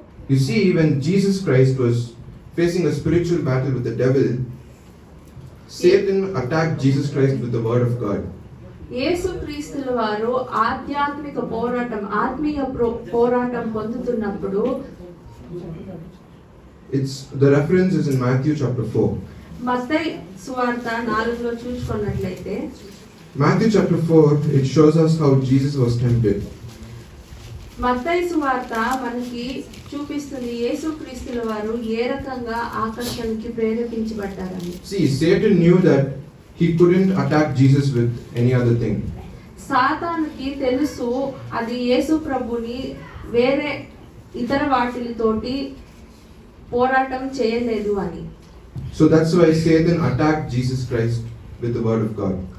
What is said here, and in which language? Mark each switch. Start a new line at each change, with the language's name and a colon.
English: You see, when Jesus Christ was facing a spiritual battle with the devil, Satan attacked Jesus Christ with the word of God.
Telugu: యేసుక్రీస్తుల వారు ఆధ్యాత్మిక పోరాటం, ఆత్మీయ పోరాటం పొందుతున్నప్పుడు
English: The reference is in Matthew chapter 4.
Telugu: మత్తయి సువార్త 4లో చూసుకున్నట్లయితే
English: Matthew chapter 4, it shows us how Jesus was tempted.
Telugu: మత్తయి సువార్త మనకి చూపిస్తుంది యేసుక్రీస్తుల వారు ఏ రకంగా ఆకర్షణకి ప్రేరేపించబడ్డారని.
English: See, Satan knew that he couldn't attack Jesus with any other thing.
Telugu: సాతానుకి తెలుసు అది యేసు ప్రభుని వేరే ఇతర వాటితోటి పోరాటం చేయలేదు అని.
English: So that's why Satan attacked Jesus Christ with the word of God.